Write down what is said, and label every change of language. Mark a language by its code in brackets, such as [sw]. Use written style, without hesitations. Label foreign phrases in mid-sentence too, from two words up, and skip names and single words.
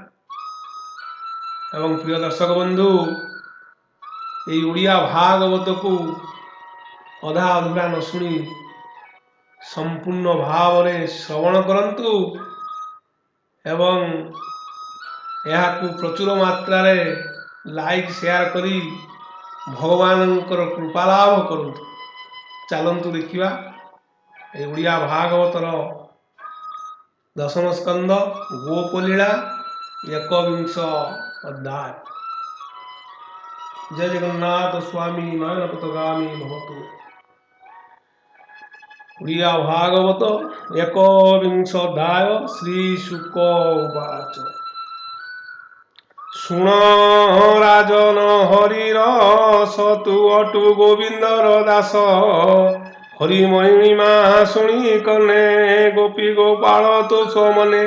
[or] ଏବଂ ପ୍ରିୟ ଦର୍ଶକ ବନ୍ଧୁ, এই ଓଡ଼ିଆ ଭାଗବତକୁ ଅଧା ଅଧୁରା ନ ଶୁଣି ସମ୍ପୂର୍ଣ୍ଣ ଭାବରେ ଶ୍ରବଣ କରନ୍ତୁ ଏବଂ ଏହାକୁ ପ୍ରଚୁର ମାତ୍ରାରେ ଲାଇକ୍ ସେୟାର କରି ଭଗବାନଙ୍କର କୃପା ଲାଭ କରନ୍ତୁ। ଚାଲନ୍ତୁ ଦେଖିବା এই ଓଡ଼ିଆ ଭାଗବତର ଦଶମ ସ୍କନ୍ଦ ଗୋପଲୀଳା 21 ଅଧ୍ୟାୟ। [sa] जय जगन्नाथ स्वामी नयन पथगामी भवतु। [or] ଓଡ଼ିଆ ଭାଗବତ 21 ଅଧ୍ୟାୟ। ଶ୍ରୀ ଶୁକ ଉବାଚ। ଶୁଣ ରାଜନ ହରିର ସତୁ ଅଟୁ ଗୋବିନ୍ଦର ଦାସ ହରି ମହିମା ଶୁଣି କନେ ଗୋପୀ ଗୋପାଳ ତୋଷ ମନେ।